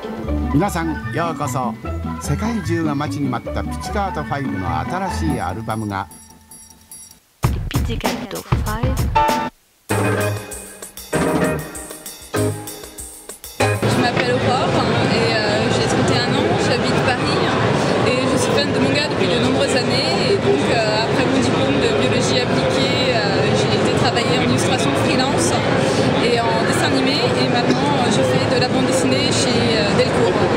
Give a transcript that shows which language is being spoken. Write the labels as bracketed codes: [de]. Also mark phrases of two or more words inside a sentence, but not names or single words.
[ja] 皆さんようこそ。世界中が待ちに待ったピチカート5の新しいアルバムがピチカート5。 [fr] Je m'appelle Aurore et j'ai 31 ans, j'habite Paris et je suis fan de manga depuis de nombreuses années et donc après mon diplôme de biologie appliquée, j'ai été travailler en illustration freelance et en dessin animé et maintenant je fais de la bande dessinée chez Delcourt.